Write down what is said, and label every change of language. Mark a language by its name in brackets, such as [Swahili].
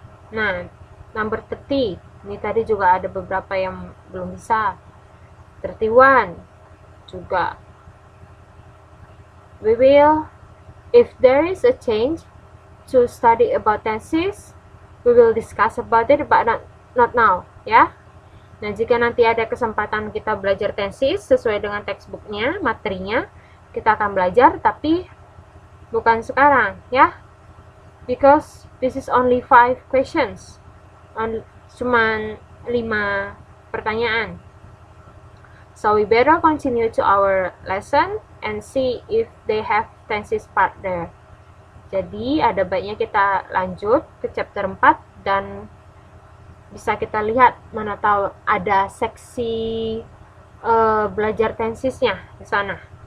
[Indonesian] Nah, [English] number 30. [Indonesian] Ini tadi juga ada beberapa yang belum bisa. 31 juga. [English] We will, if there is a change to study about tenses, we will discuss about it, but not now, [Indonesian] ya. Nah, jika nanti ada kesempatan kita belajar tenses sesuai dengan textbooknya, materinya, kita akan belajar, tapi bukan sekarang, ya. [English] Because this is only 5 questions. [Indonesian] Cuman 5 pertanyaan. [English] So we better continue to our lesson and see if they have tenses part there. [Indonesian] Jadi ada baiknya kita lanjut ke chapter 4 dan bisa kita lihat mana tahu ada seksi belajar tensisnya di sana.